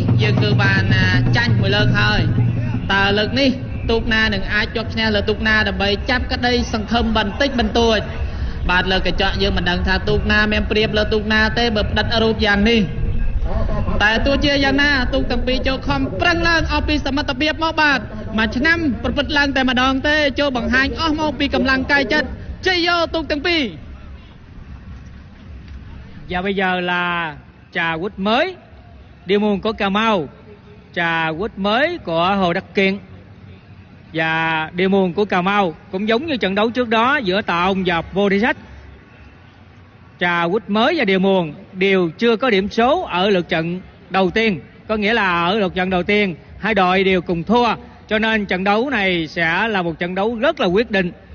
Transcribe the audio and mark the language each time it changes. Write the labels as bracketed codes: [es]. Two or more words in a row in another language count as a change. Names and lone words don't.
[km] យើងគឺបានចាញ់មួយលើកហើយតើលើកនេះទូកណានឹងអាចជាប់ឈ្នះលើទូកណាដើម្បីចាប់ក្តីសង្ឃឹមបន្តិចបន្តួចបាទលើកញ្ចក់យើងមិនដឹងថាទូកណាមានប្រៀបលើទូកណាទេបើផ្ដិតរូបយ៉ាងនេះតែទោះជាយ៉ាងណាទូកទាំងពីរចូលខំប្រឹងឡើងអស់ពីសមត្ថភាពមកបាទមួយឆ្នាំប្រព្រឹត្តឡើងតែម្ដងទេចូលបង្ហាញអស់មកពីកម្លាំងកាយចិត្តជ័យយកទូកទាំងពីរ [vi] và bây giờ là trà quýt mới điều môn của Cà Mau, trà quýt mới của Hồ Đắc Kiện. Và điều môn của Cà Mau cũng giống như trận đấu trước đó giữa Tạ Ông và Bồ Thị Sách. Trà quýt mới và điều môn đều chưa có điểm số ở lượt trận đầu tiên, có nghĩa là ở lượt trận đầu tiên hai đội đều cùng thua, cho nên trận đấu này sẽ là một trận đấu rất là quyết định.